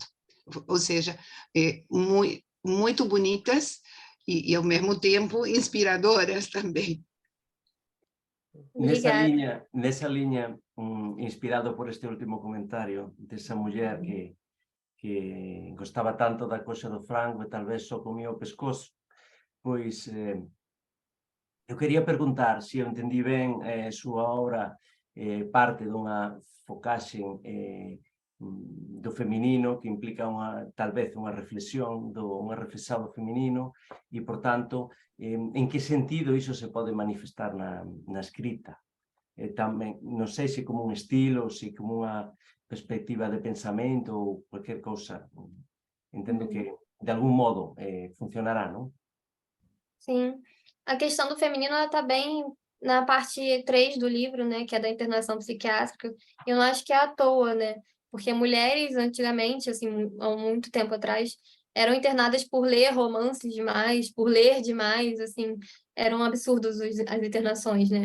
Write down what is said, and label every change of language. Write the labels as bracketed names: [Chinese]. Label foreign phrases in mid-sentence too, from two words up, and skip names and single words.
[Portuguese] Ou seja, muito bonitas e, ao mesmo tempo, inspiradoras também. Obrigada. [Galician] Nessa linha, inspirado por este último comentario dessa mulher que gostaba tanto da coxa do frango e talvez só comía o pescozo, pois eu quería preguntar se eu entendi ben súa obra parte dunha focaxe do feminino que implica talvez unha reflexión unha reflexão do feminino e, por tanto, en que sentido iso se pode manifestar na escrita? Tamén, non sei se como un estilo, se como unha perspectiva de pensamento ou cualquier cousa. Entendo que, de algún modo, funcionará, non? [Portuguese] Sim. A questão do feminino, ela está bem na parte 3 do livro, né, que é da internação psiquiátrica. Eu não acho que é à toa, né? Porque mulheres, antigamente, assim, há muito tempo atrás, eram internadas por ler romances demais, por ler demais, assim, eram absurdos as internações, né?